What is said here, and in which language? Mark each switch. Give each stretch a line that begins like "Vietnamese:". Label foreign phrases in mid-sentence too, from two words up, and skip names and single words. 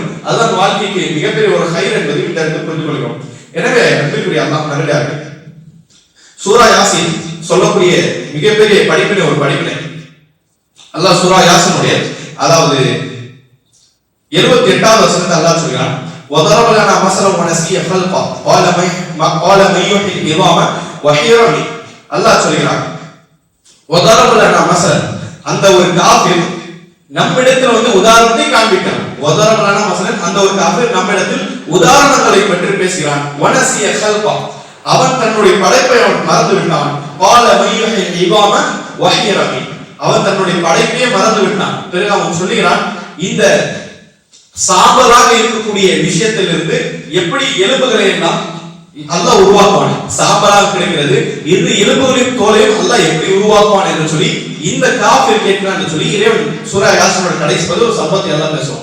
Tamil: அதுதான் வாழ்க்கைக்கு மிகப்பெரிய ஒரு ஹைர் என்பதை இந்த இடத்தில் புரிந்து கொள்கிறோம். எனவே அன்பிற்குரிய அல்லாஹ் நல்லடியார்களே, சூரா யாசின் சொல்லக்கூடிய மிகப்பெரிய படிப்பினை ஒரு படிப்பினை. அல்லாஹ் சூரா யாசினுடைய அதாவது 78வது வசனத்தை அல்லாஹ் சொல்கிறான்,
Arabic: وضرب لنا مثلا ونسي خلقه قال من يحيي العظام وهي رميم.
Tamil: அல்லாஹ் சொல்கிறான்,
Arabic: وضرب لنا مثلا,
Tamil: அந்த ஒரு காஃபிர் நம்மிடத்தில் உதாரணத்தை காண்பிக்கிறான்.
Arabic: وضرب لنا مثلا,
Tamil: அந்த ஒரு காஃபிர் நம்மிடத்தில் உதாரணங்களை பற்றி பேசுகிறான்.
Arabic: ونسي خلقه,
Tamil: அவன் தன்னுடைய படைப்பை அவன் மறந்து விட்டான்.
Arabic: قال من يحيي العظام وهي رميم,
Tamil: அவன் தன்னுடைய படைப்பையே மறந்து விட்டான். பிறகு அவன் சொல்கிறான், இந்த சாம்பலாக இருக்கக்கூடிய விஷயத்திலிருந்து எப்படி எலும்புகளை எல்லாம் அல்லாஹ் உருவாக்குவான். சாம்பலாக கிடைக்கிறது இந்த எலும்புகளின் தோலையும் அல்லாஹ் எப்படி உருவாக்குவான் என்று சொல்லி இந்த காஃபிர் கேட்கிறான் என்று சொல்லி இறைவன் சூரா யாசீனோட கடைசி ஒரு சம்பவத்தை எல்லாம் பேசுவோம்.